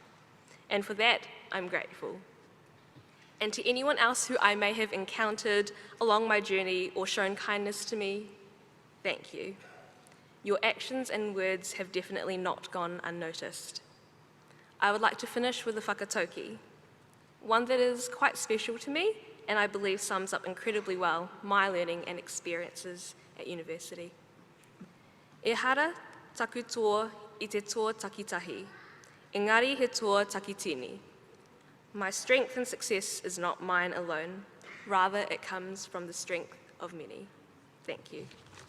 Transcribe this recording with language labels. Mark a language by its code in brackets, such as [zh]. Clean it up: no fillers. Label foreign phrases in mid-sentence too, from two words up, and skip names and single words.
[en] And for that, I'm grateful. And to anyone else who I may have encountered along my journey or shown kindness to me, thank you. Your actions and words have definitely not gone unnoticed. I would like to finish with a whakatauki, one that is quite special to me and I believe sums up incredibly well my learning and experiences at university. [mi] E hara taku toa I te toa takitahi, engari he toa takitini. [en] My strength and success is not mine alone, rather it comes from the strength of many. Thank you.